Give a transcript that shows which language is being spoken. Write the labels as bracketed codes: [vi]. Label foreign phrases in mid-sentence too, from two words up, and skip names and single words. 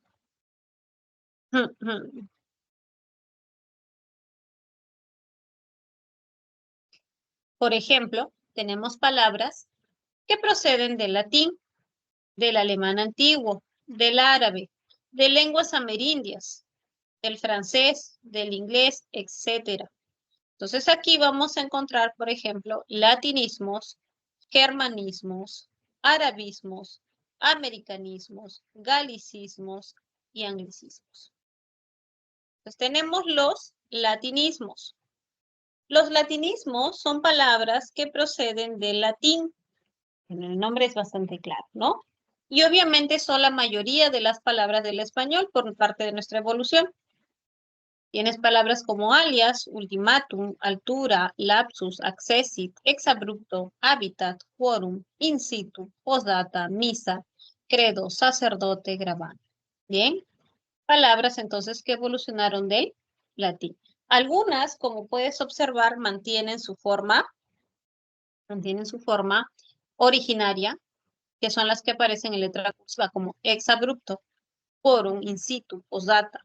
[es] Por ejemplo, tenemos palabras que proceden del latín, del alemán antiguo, del árabe, de lenguas amerindias, del francés, del inglés, etc. Entonces aquí vamos a encontrar, por ejemplo, latinismos, germanismos, arabismos, americanismos, galicismos y anglicismos. Entonces tenemos los latinismos. Los latinismos son palabras que proceden del latín. El nombre es bastante claro, ¿no? Y obviamente son la mayoría de las palabras del español por parte de nuestra evolución. Tienes palabras como alias, ultimátum, altura, lapsus, accessit, exabrupto, hábitat, quórum, [la] in situ, [es] postdata, misa, credo, sacerdote, grabado. Bien, palabras entonces que evolucionaron del latín. Algunas, como puedes observar, mantienen su forma originaria, que son las que aparecen en letra cursiva, como exabrupto, quórum, [la] in situ, [es] postdata.